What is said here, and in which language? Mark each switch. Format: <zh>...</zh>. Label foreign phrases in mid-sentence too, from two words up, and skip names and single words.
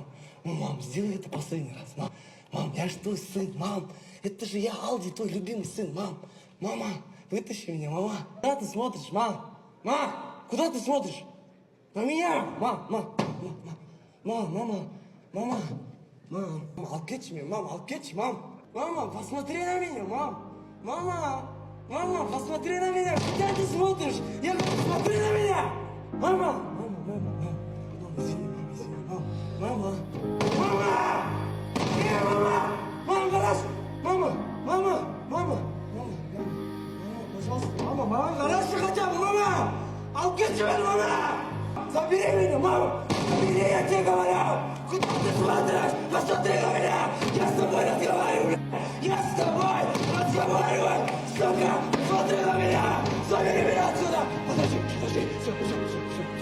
<ru>Ну, мам, сделай это последний раз, мам. Мам, я же твой сын, мам. Это же я, Алди, твой любимый сын, мам. Мама, вытащи меня, мама. Куда ты смотришь, мам? Мам, куда ты смотришь? На меня! Мама. Мам,</ru> <kk>алып кетші мен, мам, алып кетші,</kk> <ru>мам. Мама, посмотри на меня, мам. Мама, посмотри на меня. Куда ты смотришь? Я говорю, смотри на меня. Мама, извини, мам. Мама. Мама, гараж. Мама, пожалуйста, мама, гараж хотя бы, мама.</ru> <kk>Алып кетші мені,</kk> <ru>мама. Забери меня, мама. Забери, я тебе говорю. Куда ты смотришь? Посмотри на меня. Я с тобой разговариваю. Я с тобой разговариваю. Сука, смотри на меня. Забери меня отсюда. Подожди.</ru>